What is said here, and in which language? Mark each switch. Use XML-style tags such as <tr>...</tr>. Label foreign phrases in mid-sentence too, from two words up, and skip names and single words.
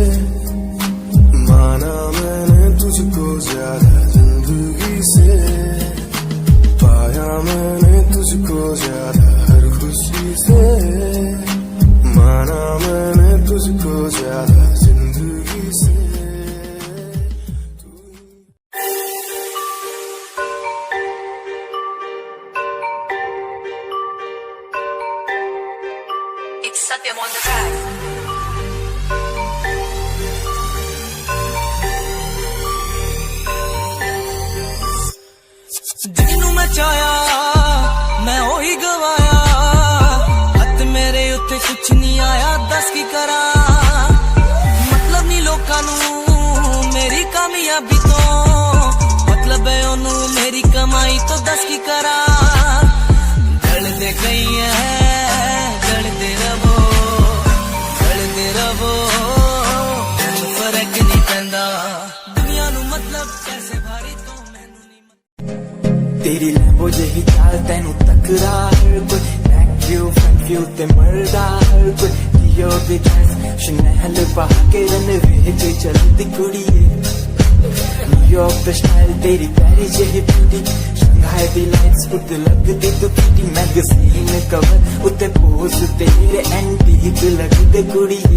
<hi>माना मैंने तुझको ज्यादा जिंदगी से, पाया मैंने तुझको ज्यादा हर खुशी से, माना मैंने तुझको ज्यादा जिंदगी से।</hi> <en>It's Satyam on the track.</en> <pa>ਜਿਹਨੂੰ ਮੈਂ ਚਾਹਿਆ ਮੈਂ ਉਹੀ ਗਵਾਇਆ, ਹੱਥ ਮੇਰੇ ਉੱਤੇ ਕੁਛ ਨਹੀਂ ਆਇਆ, ਦੱਸ ਕੀ ਕਰਾਂ। ਮਤਲਬ ਨਹੀਂ ਲੋਕਾਂ ਨੂੰ ਮੇਰੀ ਕਾਮਯਾਬੀ ਤੋਂ, ਮਤਲਬ ਹੈ ਉਹਨੂੰ ਮੇਰੀ ਕਮਾਈ ਤੋਂ, ਦੱਸ ਕੀ ਕਰਾਂ। ਜਲਦੇ ਗਈ ਹੈ ਜਲਦੇ ਰਵੋ, ਜਲਦੇ ਰਵੋ, ਫਰਕ ਨਹੀਂ ਪੈਂਦਾ ਦੁਨੀਆ ਨੂੰ, ਮਤਲਬ ਪੈਸੇ ਭਾਰੀ ਤੋਂ ਤੇਰੀ ਲੈਮਬੋ ਜਹੀ ਚਾਲ ਤੇਨੂੰ ਤਕਰਾ ਹਰ ਕੋਈ,</pa> <en>back view front view</en> <pa>ਤੇ ਮਰਦਾ ਹਰ ਕੋਈ, ਲਿਓ ਭੀ ਡ੍ਰੈੱਸ ਸ਼ਨੈਲ ਪਾ ਕੇ ਰਨਵੇ ਤੇ ਚਲਦੀ ਕੁੜੀਏ। ਨਿਊਯਾਰਕ ਦਾ ਸਟਾਈਲ ਤੇਰੀ ਪਿਆਰੀ ਜਹੀ ਬਿਊਟੀ, ਸ਼ੰਘਾਈ ਦੀ ਲਾਈਟਸ ਉੱਤੇ ਲਗਦੀ ਤੋ ਪੀਟੀ,</pa> <en>magazine cover</en> <pa>ਉੱਤੇ ਪੋਜ਼ ਤੇਰੇ ਐਂਟੀਕ ਲਗਦੇ ਕੁੜੀਏ।</pa>